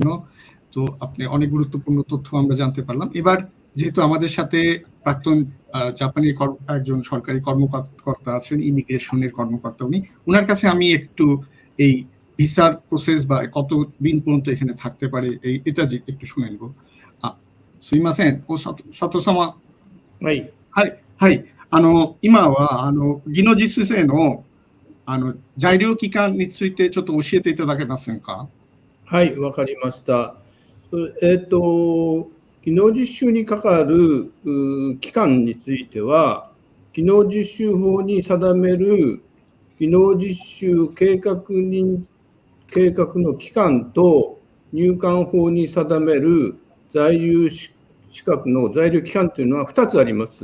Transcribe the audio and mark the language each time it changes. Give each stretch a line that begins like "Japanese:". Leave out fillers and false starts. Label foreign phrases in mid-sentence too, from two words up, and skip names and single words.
Bangla: তো আপনি অনেক গুরুত্বপূর্ণ তথ্য আমরা জানতে পারলাম। এবার যেহেতু আমাদের সাথে প্রাক্তন জাপানি একজন সরকারি কর্মকর্তা আছেন, ইমিগ্রেশনের কর্মকর্তা উনি, ওনার কাছে আমি একটু এই ভিসার প্রসেস বা কতদিন পর্যন্ত এখানে থাকতে পারে এটা একটু শুনে নেব।
Japanese: すいません、佐藤様。はい。はい、はい。今は技能実習生の在留期間についてちょっと教えていただけませんか？はい、わかりました。技能実習にかかる期間については、技能実習法に定める技能実習計画の期間と入管法に定める在留資格の在留期間というのは2つあります。